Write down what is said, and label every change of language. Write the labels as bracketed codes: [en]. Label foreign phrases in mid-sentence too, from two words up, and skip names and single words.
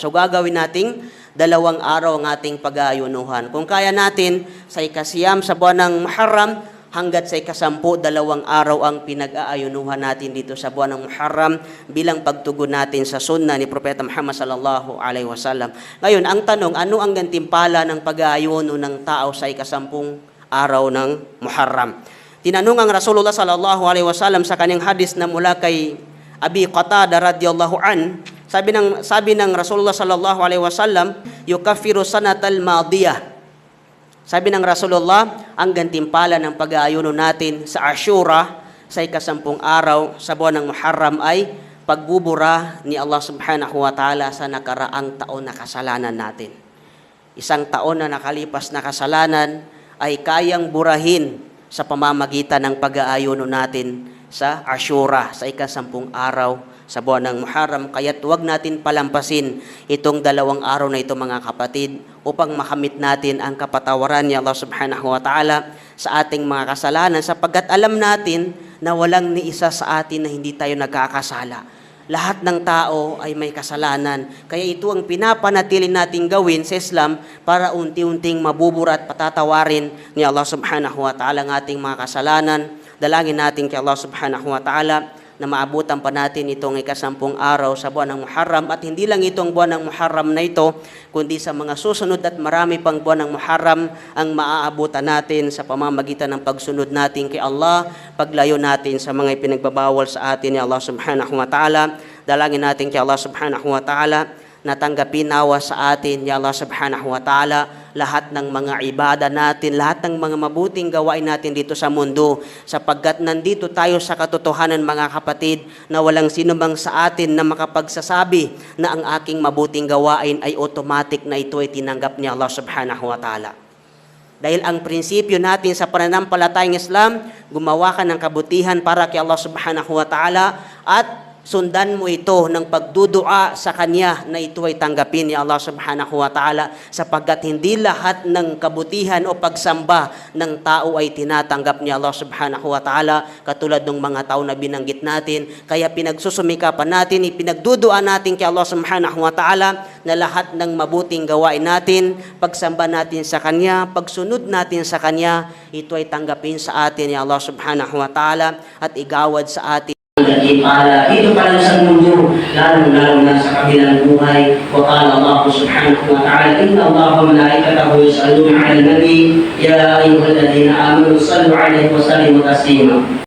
[tl] So gagawin nating 2 araw ang ating pag-aayunuhan. Kung kaya natin sa ika-9 sa buwan ng Muharram, hanggat sa ika-10, 2 araw ang pinag-aayunuhan natin dito sa buwan ng Muharram bilang pagtugon natin sa sunna ni Propeta Muhammad [ar] صلى الله عليه وسلم. [tl] Ngayon, ang tanong, ano ang gantimpala ng pag-aayuno ng tao sa ika-10 araw ng Muharram? Tinanong ang Rasulullah [ar] صلى الله عليه وسلم [tl] sa kanyang hadis na mula kay Abi Qatada [ar] رضي الله عن, [tl] sabi ng Rasulullah [ar] صلى الله عليه وسلم, يكفر السنة الماضية. [tl] Sabi ng Rasulullah, ang gantimpala ng pag-aayuno natin sa Ashura, sa ika-10 araw sa buwan ng Muharram ay pagbubura ni Allah [ar] سبحانه وتعالى [tl] sa nakaraang taon na kasalanan natin. Isang taon na nakalipas na kasalanan ay kayang burahin sa pamamagitan ng pag-aayuno natin sa Ashura, sa ika-10 araw sa buwan ng Muharram. Kaya't huwag natin palampasin itong 2 araw na ito mga kapatid upang makamit natin ang kapatawaran ni Allah [ar] سبحانه وتعالى [tl] sa ating mga kasalanan, sapagkat alam natin na walang ni isa sa atin na hindi tayo nagkakasala. Lahat ng tao ay may kasalanan. Kaya ito ang pinapanatili nating gawin sa Islam para unti-unting mabubura at patatawarin ni Allah [ar] سبحانه وتعالى [tl] ang ating mga kasalanan. Dalangin natin kay Allah [ar] سبحانه وتعالى [tl] na maabutan pa natin itong ika-10 araw sa buwan ng Muharram, at hindi lang itong buwan ng Muharram na ito, kundi sa mga susunod at marami pang buwan ng Muharram ang maaabutan natin sa pamamagitan ng pagsunod natin kay Allah, paglayo natin sa mga ipinagbabawal sa atin ni Allah [ar] سبحانه وتعالى. [tl] Dalangin natin kay Allah [ar] سبحانه وتعالى [tl] na tanggapin nawa sa atin, [ar] يا الله سبحانه وتعالى, [tl] lahat ng mga ibada natin, lahat ng mga mabuting gawain natin dito sa mundo, sapagkat nandito tayo sa katotohanan, mga kapatid, na walang sino mang sa atin na makapagsasabi na ang aking mabuting gawain ay automatic na ito ay tinanggap ni Allah [ar] سبحانه وتعالى. [tl] Dahil ang prinsipyo natin sa pananampalatayang Islam, gumawa ka ng kabutihan para kay Allah [ar] سبحانه وتعالى [tl] at sundan mo ito ng pagdudua sa Kanya na ito ay tanggapin ni Allah [ar] سبحانه وتعالى, [tl] sapagkat hindi lahat ng kabutihan o pagsamba ng tao ay tinatanggap ni Allah [ar] سبحانه وتعالى, [tl] katulad ng mga tao na binanggit natin. Kaya pinagsusumikapan natin, ipinagdudua natin kay Allah [ar] سبحانه وتعالى [tl] na lahat ng mabuting gawain natin, pagsamba natin sa Kanya, pagsunod natin sa Kanya, ito ay tanggapin sa atin ni Allah [ar] سبحانه وتعالى [tl] at igawad sa atin dito pa lang sa mundo, lalo na sa kabilang buhay. [ar] وقال الله سبحانه وتعالى إن الله وملائكته يصلون على النبي يا أيها الذين آمنوا صلوا عليه وسلموا تسليما.